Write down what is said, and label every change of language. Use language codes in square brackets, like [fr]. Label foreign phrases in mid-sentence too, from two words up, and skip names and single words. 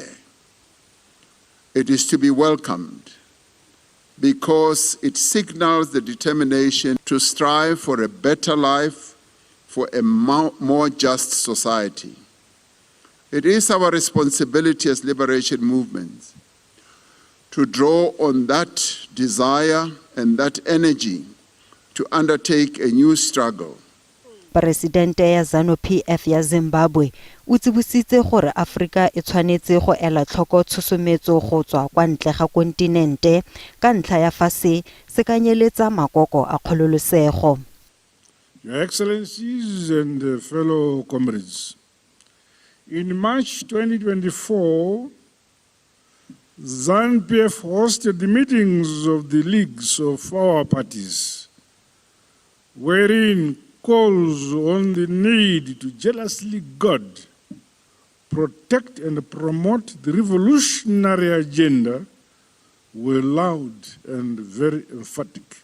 [en] It is to be welcomed because it signals the determination to strive for a better life, for a more just society. It is our responsibility as liberation movements to draw on that desire and that energy to undertake a new struggle. [tn] Presidente ya ZANU-PF ya Zimbabwe o tsibositse gore Afrika e tshwanetse go ela tlhoko tshosometso go tswa kwa ntle ga kontinente ka ntlha ya fa se kanyeletsa makoko a kgololosego. [en] Your Excellencies and fellow comrades, in March 2024, ZANU-PF hosted the meetings of the leagues of our parties, wherein calls on the need to jealously guard, protect and promote the revolutionary agenda were loud and very emphatic.